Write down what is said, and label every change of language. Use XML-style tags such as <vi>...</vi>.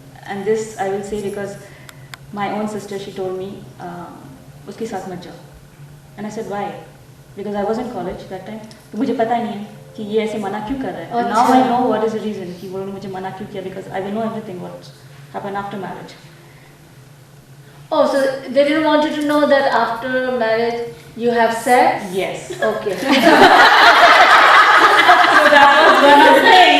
<en>And this I will say because my own sister, she told me,</en> <hi>उसके साथ मत जाओ.</hi> <en>And I said why? Because I was in college that time.</en> <hi>तो मुझे पता नहीं है कि ये ऐसे मना क्यों कर रहा है.</hi> <en>And now I know what is the reason</en> <hi>कि वो मुझे मना क्यों किया,</hi> <en>because I will know everything what happened after marriage. Oh, so they didn't want you to know that after marriage you have sex? Yes. Okay. So that was one of the things.</en>